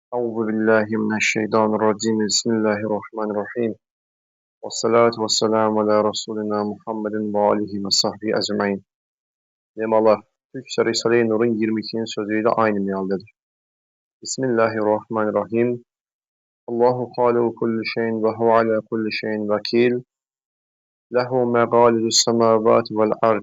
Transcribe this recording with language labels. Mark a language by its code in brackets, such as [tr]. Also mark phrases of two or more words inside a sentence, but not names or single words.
[ar] أعوذ بالله من الشيطان الرجيم بسم الله الرحمن الرحيم والصلاة والسلام على رسولنا محمد وآله وصحبه أجمعين. [tr] Lemalar, Türkçe Risale-i Nur'un 22. sözüyle aynı mealdedir. Bismillahirrahmanirrahim. [ar] الله خالق كل شيء وهو على كل شيء وكيل. له مقاليد السماوات والأرض.